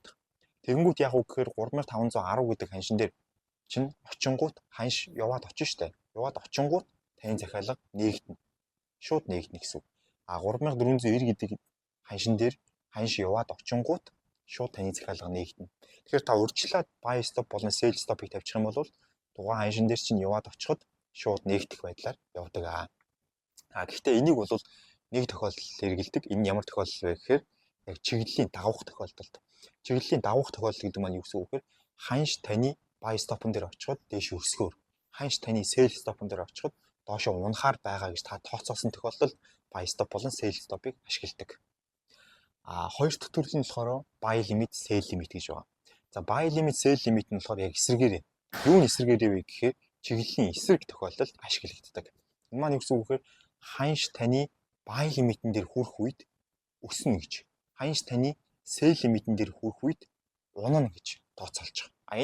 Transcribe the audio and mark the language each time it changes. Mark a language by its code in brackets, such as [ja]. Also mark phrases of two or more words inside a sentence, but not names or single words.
[mn] Тэгэнгүүт яг үг гэхээр 3510 гэдэг ханшин дээр чинь очингууд ханш яваад очиж штэ. Яваад очингууд таны захиалга нээгдэнэ. Шууд нээгдэнэ гэсэн үг. 3490 гэдэг ханшин дээр ханш яваад очингууд шууд таны захиалга нээгдэнэ. Тэгэхээр та урьдчилаад [en] buy stop [mn] болон [en] sell stop- [mn] ыг тавьчих юм бол тухайн ханшин дээр чинь яваад очиход шууд нээгдэх байдлаар явдаг. Гэхдээ энийг бол нэг тохиолдолд хэрэгэлдэг. Энэ ямар тохиолдол вэ гэхээр яг чиглэлийн давах тохиолдолд. Чиглэлийн давах тохиолдол гэдэг маань юу гэсэн үг гэхээр ханш таны [en] buy stop- [mn] н дээр очиход дээш өсгөөр, ханш таны [en] sell stop- [mn] н дээр очиход доошоо унахаар байгаа гэж та тооцоосон тохиолдолд [en] buy stop [mn] болон [en] sell stop- [mn] ыг ашигладаг. Хоёр дахь төрөл нь болохоор [en] buy limit, sell limit [mn] гэж байгаа. За [en] buy limit, sell limit [mn] нь болохоор яг эсрэгээрээ. Юу нь эсрэгээрээ вэ гэхээр чиглэлийн эсрэг тохиолдолд ашиглагддаг. Энэ маань юу гэсэн үг гэхээр ханш таны [en] buy limit- [mn] н дээр хүрэх үед өснө гэж. Ханш таны [en] sell limit- [mn] н дээр хүрэх үед унана гэж тооцоолж байгаа.